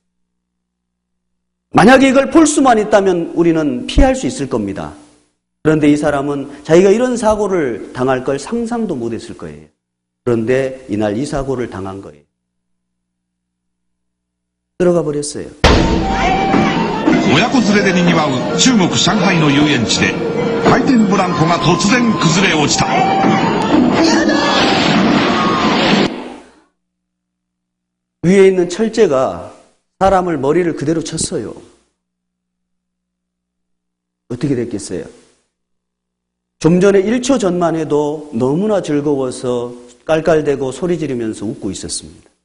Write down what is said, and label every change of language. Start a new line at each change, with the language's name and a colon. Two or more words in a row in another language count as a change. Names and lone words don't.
Korean: 만약에 이걸 볼 수만 있다면 우리는 피할 수 있을 겁니다. 그런데 이 사람은 자기가 이런 사고를 당할 걸 상상도 못했을 거예요. 그런데 이날 이 사고를 당한 거예요. 들어가 버렸어요.
Japanese: 親子連れで賑わう中国上海の遊園地で回転ブランコが突然崩れ落ちた。
Korean: 위에 있는 철제가 사람을 머리를 그대로 쳤어요. 어떻게 됐겠어요? 좀 전에 1초 전만 해도 너무나 즐거워서 깔깔대고 소리 지르면서 웃고 있었습니다.